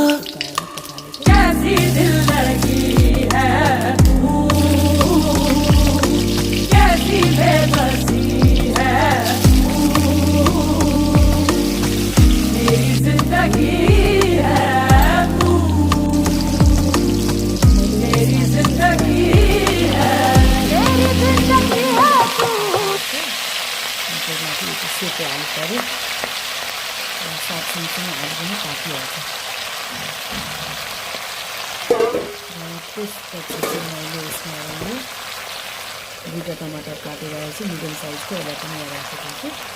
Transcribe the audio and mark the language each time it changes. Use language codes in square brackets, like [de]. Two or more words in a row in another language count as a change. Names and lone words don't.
[hi] कैसी दिल लगी है कैसी बेबसी है मेरी जिंदगी है तू मेरी जिंदगी है मेरी जिंदगी है तू। [ne] सेतो हाल्नु पऱ्यो साथ सँगसँगै हाल्नु पनि पाकिहाल्छ। त्यसपछि चाहिँ मैले यसमा दुईवटा टमाटर काटेर चाहिँ मिडियम साइजको एउटा पनि यहाँ राखेको छु।